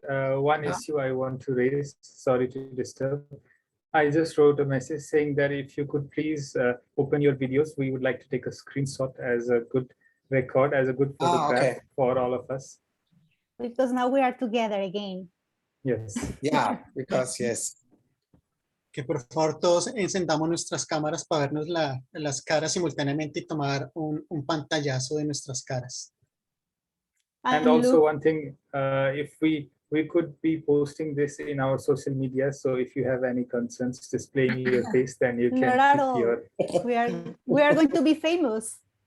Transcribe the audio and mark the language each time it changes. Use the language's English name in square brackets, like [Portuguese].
[English] One issue I want to raise. Sorry to disturb. I just wrote a message saying that if you could please open your videos, we would like to take a screenshot as a good record, as a good photograph for all of us. Because now we are together again. Yes. Yeah, because yes. [Spanish] Que por favor todos encendamos nuestras cámaras para vernos las caras simultáneamente y tomar un pantallazo de nuestras caras. [English] And also one thing, if we could be posting this in our social media, so if you have any concerns displaying your face, then you can keep your... We are going to be famous.